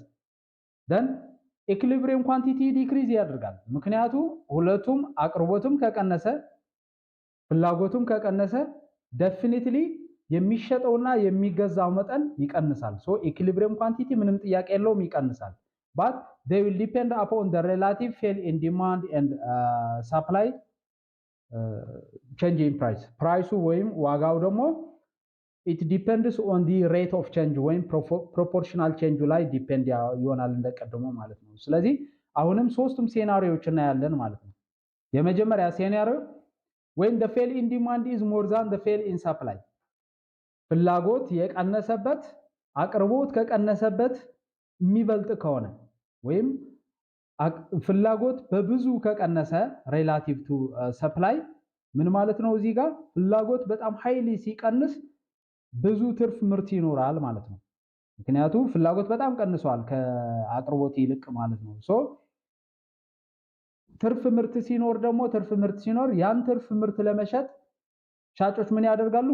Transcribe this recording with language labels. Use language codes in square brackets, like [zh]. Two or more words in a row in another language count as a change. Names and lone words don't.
[en] then equilibrium quantity decrease [am] ያደርጋል። ምክንያቱ ሁለቱም አቅርቦትም ከቀነሰ ፍላጎቱም ከቀነሰ ዴፊኒትሊ የሚሸጠውና የሚገዛው መጠን ይቀንሳል። ሶ [en] equilibrium quantity [am] ምንም ጥያቄ የለውም ይቀንሳል። [en] but they will depend upon the relative fall in demand and supply change in price. [am] ፕራይሱ ወይም ዋጋው ደግሞ [en] it depends on the rate of change ወይም proportional change [am] ላይ ዲፔንድ ይሆናል እንደቀድሞ ማለት ነው። ስለዚህ አሁንም ሶስቱም ሴናሪዮች እናያለን ማለት ነው። የመጀመሪያ ሴናሪዮ [en] when the fail in demand is more than the fail in supply [am] ፍላጎት የቀነሰበት አቅርቦት ከቀነሰበት የሚበልጥ ከሆነ ወይም ፍላጎት በብዙ ከቀነሰ [en] relative to supply [am] ምን ማለት ነው? እዚህ ጋር ፍላጎት በጣም ሃይሊ ሲቀንስ ብዙ ትርፍ ምርት ይኖራል ማለት ነው። ምክንያቱም ፍላጎት በጣም ቀንሷል ከአቅርቦት ይልቅ ማለት ነው። ሶ ትርፍ ምርት ሲኖር ደግሞ ያን ትርፍ ምርት ለመሸጥ ሻጮች ምን ያደርጋሉ?